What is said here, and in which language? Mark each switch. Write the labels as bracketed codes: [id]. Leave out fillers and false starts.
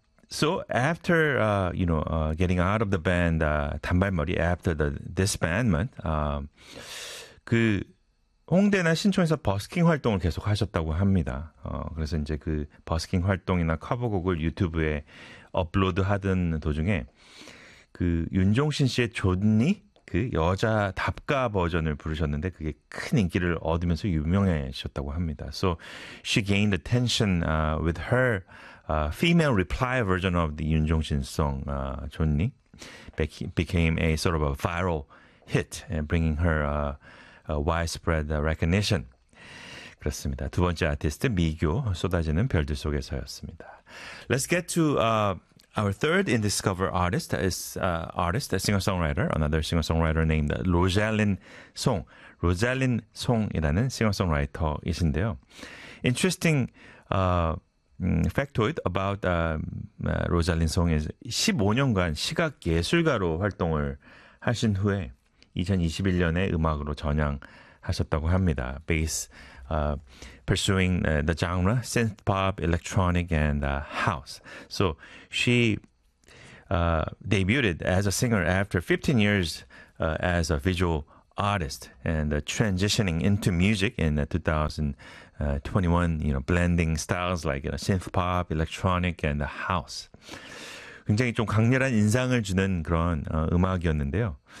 [en] So after, you know, getting out of the band, 단발머리, after the disbandment, [ko] 그 홍대나 신촌에서 버스킹 활동을 계속 하셨다고 합니다. 그래서 이제 그 버스킹 활동이나 커버곡을 유튜브에 업로드 하던 도중에 그 윤종신 씨의 좋니? 그 여자 답가 버전을 부르셨는데 그게 큰 인기를 얻으면서 유명해졌다고 합니다. [en] So she gained attention with her female reply version of the 윤종신 song, 좋니? Became a sort of a viral hit and bringing her widespread recognition. [ko] 그렇습니다. 두 번째 아티스트 미교 쏟아지는 별들 속에서였습니다. [en] Let's get to our third in discover artist. Is artist, a singer-songwriter, another singer-songwriter named Rosalyn Song. [ko] Rosalyn Song이라는 singer-songwriter이신데요. [en] Interesting factoid about Rosalyn Song is [ko] 15년간 시각 예술가로 활동을 하신 후에 2021년에 음악으로 전향하셨다고 합니다. [en] Bass, pursuing the genre, synth pop, electronic, and house. So she debuted as a singer after 15 years as a visual artist and transitioning into music in 2021, you know, blending styles like you know, synth pop, electronic, and house. [ko] 굉장히 좀 강렬한 인상을 주는 그런 음악이었는데요.